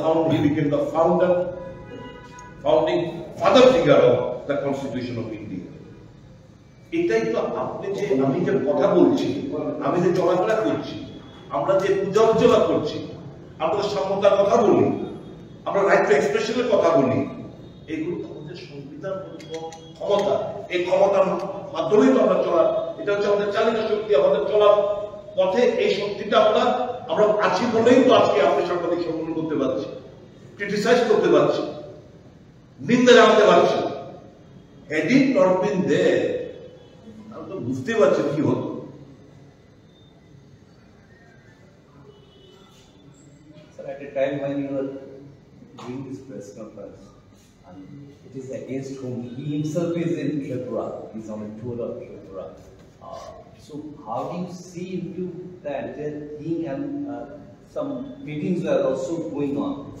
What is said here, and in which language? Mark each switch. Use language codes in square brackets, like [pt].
[en] he became the founding father figure of the Constitution of India. [bn] এটাই তো আপনি যে আমি যে কথা বলছি, আমি যে চলাফেরা করছি, আমরা যে পূজা অর্চনা করছি, আমরা সাম্যতার কথা বলি, আমরা রাইট টু এক্সপ্রেশনের কথা বলি, এগুলো আমাদের সংবিধান ক্ষমতা, এই ক্ষমতার মাধ্যমেই তো আমরা চলা, এটা হচ্ছে আমাদের চালিকা শক্তি, আমাদের চলার পথে এই শক্তিটা আমরা আছি বলেই তো আজকে আপনি সাংবাদিক সম্মেলন করতে পারছি, ক্রিটিসাইজ করতে পারছি, নিন্দা জানাতে পারছি। [en] had it not been there, [bn] আমি তো বুঝতে পারছি কি হতো। [en] Sir, at a time when you were doing this press conference, and it is against whom he himself is in Tripura, he's on a tour of Tripura. So how do you see into the entire thing, and some meetings were also going on.